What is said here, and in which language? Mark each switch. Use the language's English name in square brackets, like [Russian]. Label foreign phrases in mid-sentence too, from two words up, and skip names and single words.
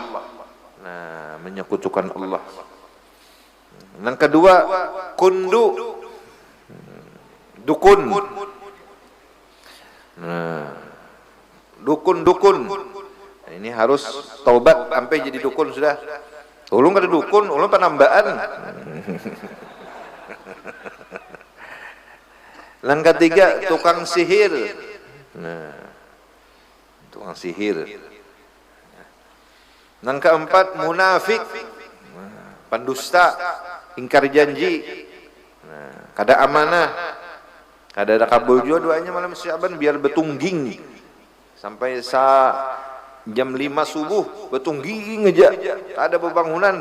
[Indonesian] Nah, menyekutukan Allah. Yang kedua, dukun. Nah, dukun. Nah, ini harus taubat sampai jadi dukun sudah. [Banjar] Ulun kada dukun, ulun penambaan. [Indonesian] Yang ketiga, tukang sihir. Nah, tukang sihir. Yang keempat, munafik, pendusta, ingkar janji, [Banjar] kada amanah, kada ada kabul [Indonesian] juga doanya malam Sya'ban biar betungging sampai jam 5 subuh betungging aja, tak ada pembangunan.